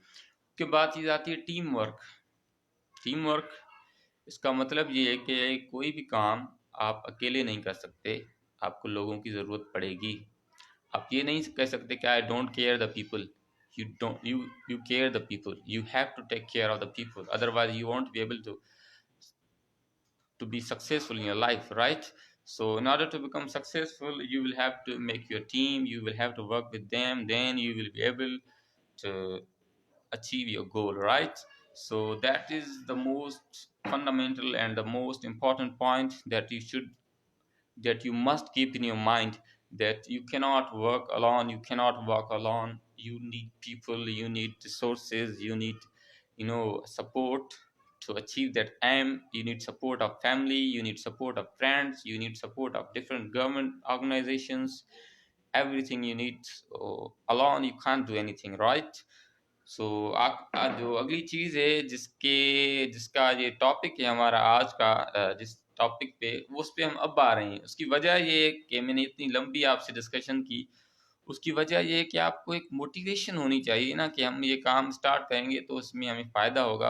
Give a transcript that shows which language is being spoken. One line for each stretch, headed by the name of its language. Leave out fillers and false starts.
Hindi: उसके बाद चीज़ आती है टीम वर्क। टीम वर्क, इसका मतलब ये है कि कोई भी काम आप अकेले नहीं कर सकते, आपको लोगों की ज़रूरत पड़ेगी। आप ये नहीं कह सकते कि
English: I don't care the people. You care the people, you have to take care of the people, otherwise you won't be able to be successful in your life, right? So in order to become successful, you will have to make your team, you will have to work with them, then you will be able to achieve your goal, right? So that is the most fundamental and the most important point that you must keep in your mind, that you cannot work alone, you cannot walk alone. You need people, you need resources, you need support to achieve that aim. You need support of family, you need support of friends, you need support of different government organizations, everything you need. So alone you can't do anything, right?
Hindi: सो जो अगली चीज़ है जिसका ये topic है हमारा आज का, जिस टॉपिक पे उस पे हम अब आ रहे हैं, उसकी वजह ये है कि मैंने इतनी लंबी आपसे डिस्कशन की। उसकी वजह ये है कि आपको एक मोटिवेशन होनी चाहिए ना कि हम ये काम स्टार्ट करेंगे तो उसमें हमें फ़ायदा होगा।